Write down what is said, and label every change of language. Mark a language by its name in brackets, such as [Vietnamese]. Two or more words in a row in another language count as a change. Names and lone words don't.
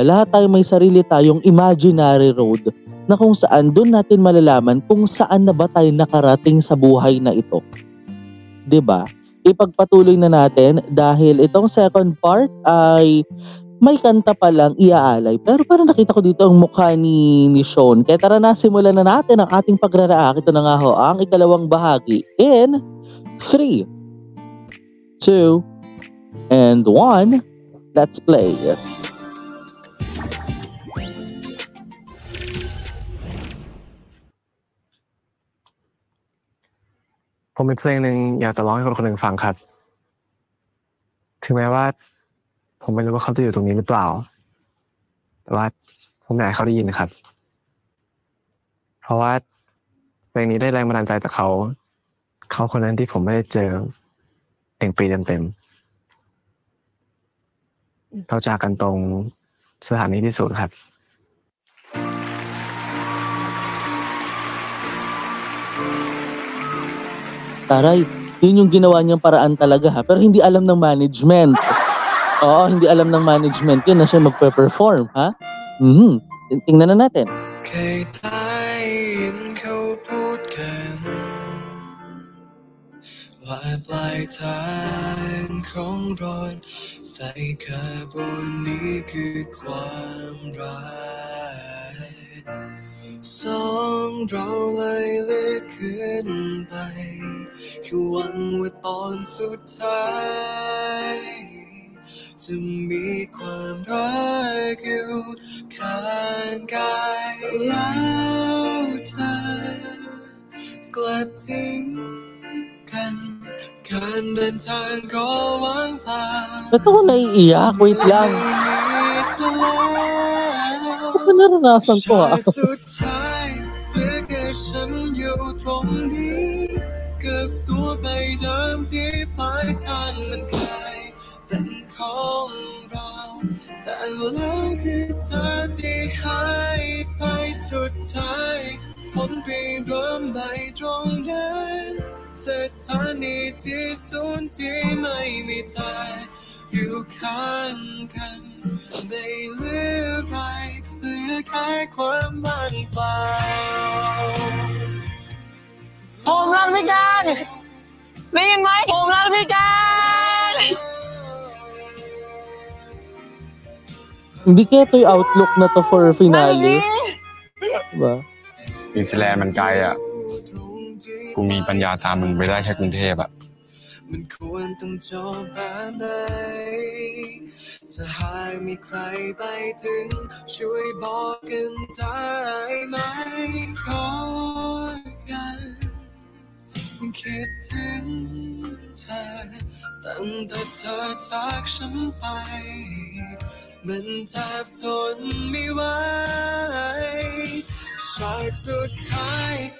[Filipino] Lahat tayo may sarili tayong [English] imaginary road [Filipino] na kung saan doon natin malalaman kung saan na ba tayo nakarating sa buhay na ito. 'Di ba? Ipagpatuloy na natin dahil itong [English] second part [Filipino] ay may kanta pa lang iaalay. Pero parang nakita ko dito ang mukha ni Sean. Kaya tara na, simulan na natin ang ating pagraraak. Ito na nga ho, ang ikalawang bahagi. [English] In 3, 2, and 1, let's play. [Thai] ผมมีเพลงหนึ่งอยากจะร้องให้คนคนหนึ่งฟังครับถึงแม้ว่า ผมไม่รู้ว่าเขาจะอยู่ตรงนี้หรือเปล่าแต่ว่าผมอยากให้เขาได้ยินนะครับเพราะว่าเพลงนี้ได้แรงบันดาลใจจากเขาคนนั้นที่ผมไม่ได้เจอ1 ปีเต็มๆเขาจากกันตรงสถานีที่สุดครับ [Filipino] Taray, yun yung ginawa niyang paraan talaga ha. Pero hindi alam ng management. Oo, hindi alam ng management yun na siya magpe-perform ha. Tingnan na natin. [Thai] เคยได้ยินเขาพูดกันว่าปลายทางของรถไฟ ขบวนนี้คือความรักสองเราเลยเลือกขึ้นไปคือหวังว่าตอนสุดท้ายจะมีความรักอยู่ข้างกายแล้วเธอกลับทิ้งกันการเดินทางก็ว่างเปล่า [Filipino] Ba't ako naiiyak? Wait lang. Baka naranasan ko ha. [Thai] สุดท้ายเหลือแค่ฉันอยู่ตรงนี้กับตัวใบเดิมที่ปลายทาง มันเคยเป็นของเราแต่แล้วคือเธอที่หายไปสุด ท้ายผมไปเริ่มใหม่ตรงนั้นสถานีที่ศูนย์ที่ไม่มีเธออยู่ข้างกันไม่เหลืออะไรเหลือแค่ความว่างเปล่าผมรักพี่การได้ยินไหมผมรักพี่การ [Filipino] Hindi kaya ito yung outlook na to [English] for finale. [Filipino] Diba? [Thai] นิวซีแลนด์มันไกลอ่ะกูมีปัญญาตามมึงไปได้แค่กรุงเทพอ่ะ มันควรต้องจบแบบไหนถ้าหากมีใครไปถึงช่วยบอกกันได้ไหมเพราะยังคิดถึงเธอตั้งแต่เธอจากฉันไปมันแทบทนไม่ไหวฉากสุดท้าย